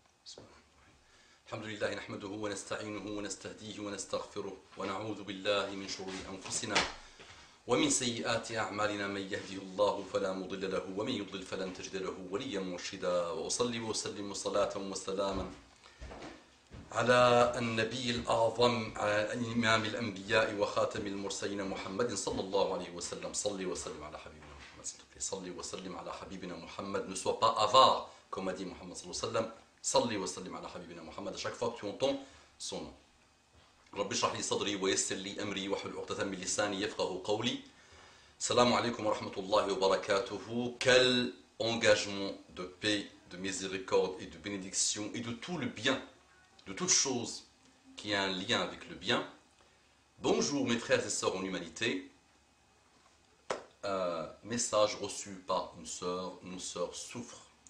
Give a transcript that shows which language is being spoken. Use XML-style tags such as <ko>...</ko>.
<ar>بسم الله الحمد لله نحمده ونستعينه ونستهديه ونستغفره ونعوذ بالله من شرور أنفسنا ومن سيئات أعمالنا من يهده الله فلا مضل له ومن يضلل فلن تجد له وليا مرشدا وأصلي وأسلم صلاة وسلاما على النبي الأعظم على إمام الأنبياء وخاتم المرسلين محمد صلى الله عليه وسلم صلي وسلم على حبيبنا محمد صلي وسلم على حبيبنا محمد.</ar> <fr>Ne sois pas avare, comme a dit Muhammad</fr> <ar>sallallahu alayhi wa sallam. صلي وسلم على حبيبنا محمد.</ar> <fr>À chaque fois que tu entends son nom.</fr> <ar>رب اشرح لي صدري ويسر لي أمري واحلل عقدة من لساني يفقهوا قولي. Salam alaikum wa rahmatullahi wa barakatuhu.</ar> <fr>Quel engagement de paix, de miséricorde et de bénédiction et de tout le bien, de toute chose qui a un lien avec le bien. Bonjour mes frères et sœurs en humanité. Message reçu par une sœur. Nos sœurs souffrent.</fr>